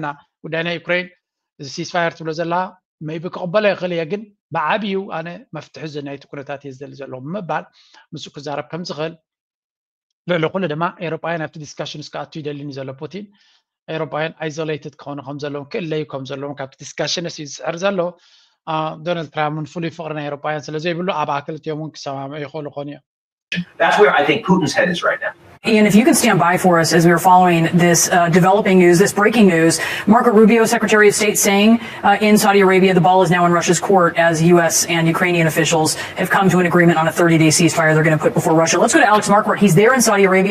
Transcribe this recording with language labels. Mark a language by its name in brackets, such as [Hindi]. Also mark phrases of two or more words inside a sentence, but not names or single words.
[Tigrinya] ጉዳይ ናይ ዩክራይን እዚ ሲስፋየር ትብሎ ዘላ መይቢ ክቕበሎ ይኽእል እየ ግን ብዓብዩ ኣነ መፍትሒ እዚ ናይቲ ኩነታት እየ ዝደሊ ዘለዎ ብምባል ምስኡ ክዛረብ ከም ዝኽእል ልዕሊ ኩሉ ድማ ኤውሮጳውያን ኣብቲ ዲስካሽንስ ክኣቱ ይደልኒ ዘሎ ፑቲን ኤውሮጳውያን አይዞሌትድ ክኾኑ ከም ዘለዎም ክእለዩ ከም ዘለዎም ካብቲ ዲስካሽንስ እዩ ዝፅዕር ዘሎ ዶናልድ ትራምፕ ፍሉይ ፍቕሪ ናይ ኤውሮጳውያን ስለዘይብሉ ኣብ ኣክልትዮም እውን ክሰማምዑ ይኽእሉ ኮኑ እዮም [English] That's where I think Putin's head is right now. Ian, if you could stand by for us as we were following this developing news, this breaking news, Marco Rubio, Secretary of State, saying in Saudi Arabia the ball is now in Russia's court as U.S. and Ukrainian officials have come to an agreement on a 30-day ceasefire they're going to put before Russia. Let's go to Alex Marquardt. He's there in Saudi Arabia.